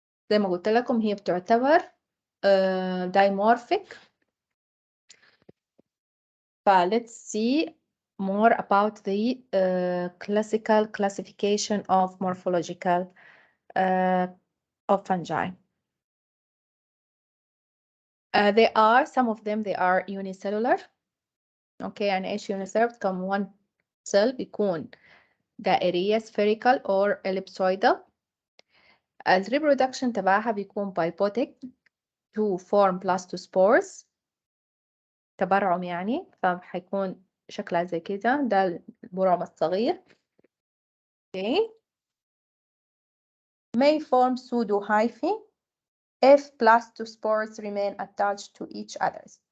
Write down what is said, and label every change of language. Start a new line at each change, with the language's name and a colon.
Arabic: زي ما قلت لكم هي بتعتبر dimorphic.
English: Let's see more about the classical classification of morphological of fungi. some of them they are unicellular. Okay
Arabic: يعني ايش
English: unicellular؟ بتكون one cell
Arabic: بيكون دائرية
English: spherical or ellipsoidal.
Arabic: الريبرودكشن تبعها بيكون biotic to form blastospores، تبرعم يعني، فحيكون شكلها زي كده، ده البرعم الصغير.
English: okay. may form pseudohyphae if blastospores remain attached to each other.